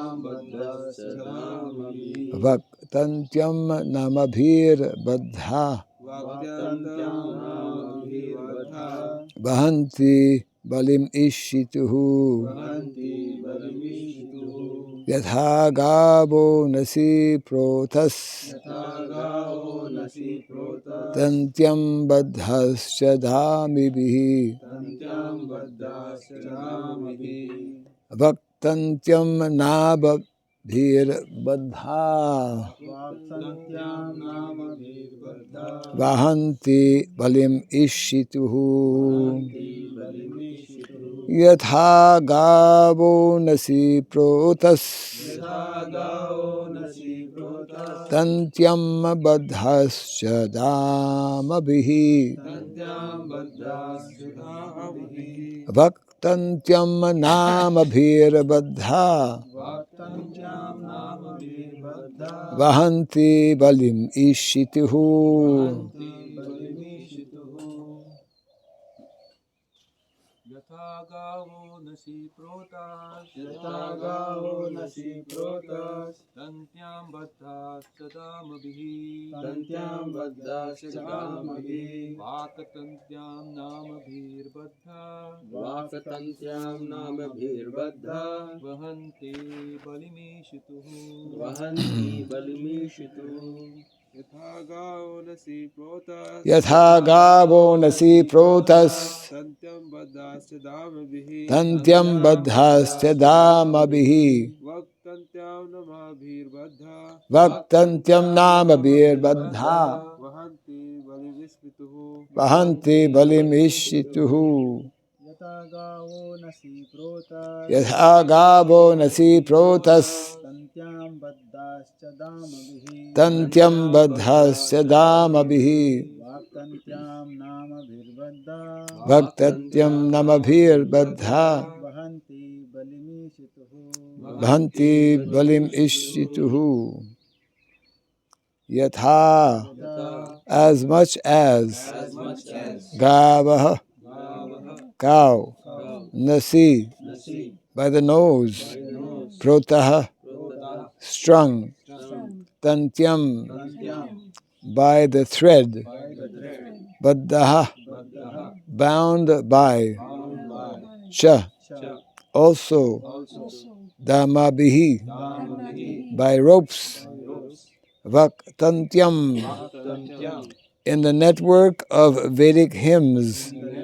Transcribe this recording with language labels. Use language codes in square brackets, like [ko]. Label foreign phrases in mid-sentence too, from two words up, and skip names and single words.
[sa] Vak Tantyam Namabhir Badha Vahanti balim ishituhu. Yatha gavo nasi protas. Tantyam badhasya dhamibihi. Vaktantyam nababhir badha. Vahanti balim ishituhu. Yatha gavo nasi protas. Tantyam badhasya dhamabihi. Vaktantyam namabhir badha. Vahanti balim ishituhu. Yatha gavo nasi protas, tantyam baddhas sadamabihi, vakatantyam namabhir baddha, vahanti balimishituhu. Yatha gavo nasi protas, Tantyam badhasya dhamabihi. Vaktantyam namabhir badha. Vahanti balim ishituhu. Yatha gavo nasi protas. Tantyam badhasya dhamabihi. Vaktatyam namabhir badha. Bhanti balim ishituhu. Yatha, [en] as much as, gavaha, cow, nasi, by the nose, protaha, strung, tantyam, by the thread, baddaha, bound by, cha, also, damabihi, by ropes, vaktantyam, in the network of Vedic hymns,